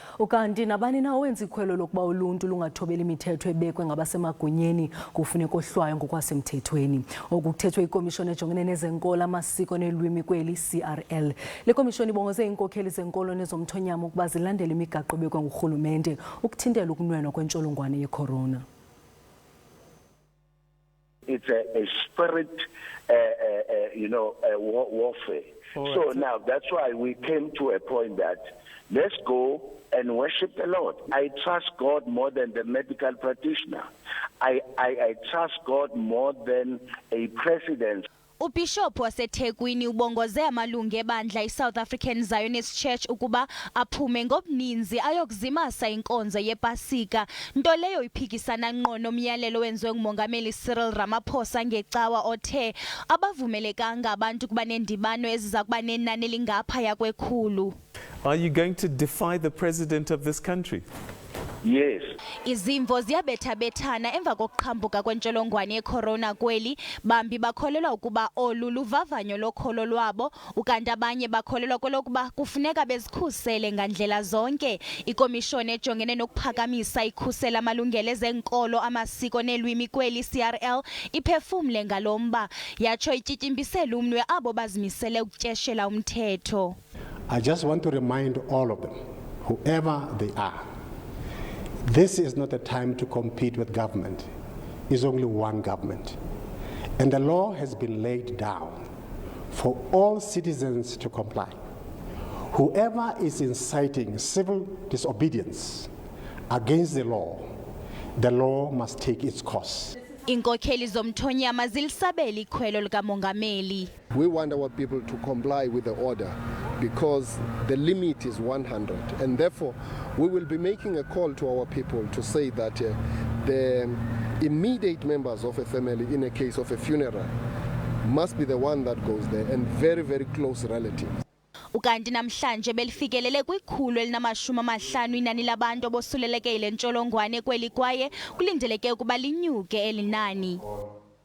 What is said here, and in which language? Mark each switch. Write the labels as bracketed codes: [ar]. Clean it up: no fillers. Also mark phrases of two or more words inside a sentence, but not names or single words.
[xh] Ukanti nabani na owenza ikhwelo lokuba uluntu lungathobeli imithetho ebekwe ngabasemagunyeni kufuneka ohlwaywe ngokwasemthethweni. Okuthethwe yikomishoni ejongene nezenkolo, amasiko, neelwimi kweli iCRL. Le komishoni ibongoze iinkokheli zenkolo nezomthonyama ukuba zilandele imigaqo ebekwe ngurhulumente ukuthintela ukunwenwa kwentsholongwane ye-corona. [en] It's a spirit, warfare. So now that's why we came to a point that let's go and worship the Lord. I trust God more than the medical practitioner. I trust God more than a president. [xh] Ubishop waseThekwini ubongoze amalungu ebandla iSouth African Zionist Church ukuba aphume ngobuninzi ayokuzimasa inkonzo yePasika, nto leyo iphikisana ngqo nomyalelo wenziwe ngumongameli Cyril Ramaphosa ngecawa othe abavumelekanga abantu kuba nendibano eziza kuba nenani elingaphaya kwekhulu. [en] Are you going to defy the president of this country? Yes. [xh] Izimvo ziyabethabethana emva kokuqhambuka kwentsholongwane ye-corona kweli. Bambi bakholelwa ukuba olu luvavanyo lokholo lwabo, ukanti abanye bakholelwa kwelokuba kufuneka bezikhusele ngandlela zonke. Ikomishoni ejongene nokuphakamisa ikhusela amalungelo ezenkolo, amasiko neelwimi kweli iCRL iphefumle ngalomba, yatsho ityityimpisela umnwe abo bazimisele ukutyeshela umthetho. [en] I just want to remind all of them, whoever they are, this is not a time to compete with government. It's only one government. And the law has been laid down for all citizens to comply. Whoever is inciting civil disobedience against the law must take its course. [xh] Iinkokheli zomthonyama zilisabela ikhwelo likamongameli. [en] We want our people to comply with the order because the limit is 100, and therefore we will be making a call to our people to say that the immediate members of a family in a case of a funeral must be the one that goes there, and very, very close relatives. [xh] Ukanti namhlanje belifikelele kwikhulu elinamashumi inani labantu abosuleleke ile ntsholongwane kweli kwaye kulindeleke ukuba linyuke elinani.